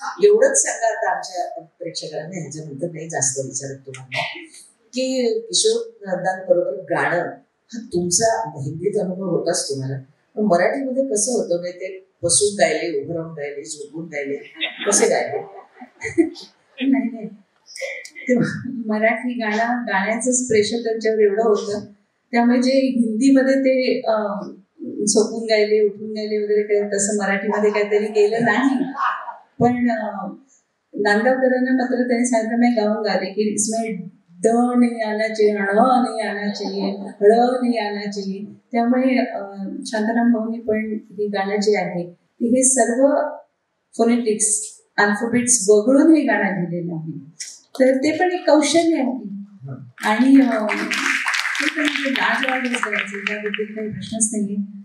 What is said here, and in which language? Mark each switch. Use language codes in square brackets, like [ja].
[mr] एवढंच सांगा आता आमच्या प्रेक्षकांना, ह्याच्यानंतर नाही जास्त विचारत तुम्हाला, की किशोर बरोबर गाणं हा तुमचा हिंदीत अनुभव होताच तुम्हाला, पण मराठीमध्ये कसं होतं नाही, ते बसून गायले, उभं राहून गायले, झोपून गायले, कसे गायले? नाही, मराठी गाण्याचंच प्रेशर त्यांच्यावर एवढं होतं, त्यामुळे जे हिंदीमध्ये ते झोपून गायले, उठून गायले वगैरे काही तसं मराठीमध्ये काहीतरी केलं नाही. पण नांदगावकरांना मात्र त्यांनी सांगितलं, मी गाऊन गाले की [hi] इसमें ड नहीं आना चाहिए, [mr] ण नहीं आना चाहिए, ळ नहीं आना चाहिए. त्यामुळे शांताराम भाऊनी पण ही गाणं जे आहे हे सर्व फोनेटिक्स अल्फाबेट्स वगळून हे गाणं लिहिलेलं आहे. तर ते पण एक कौशल्य आहे. आणि ते पण म्हणजे लाजवाबच करायचं, त्याबद्दल काही प्रश्नच नाहीये.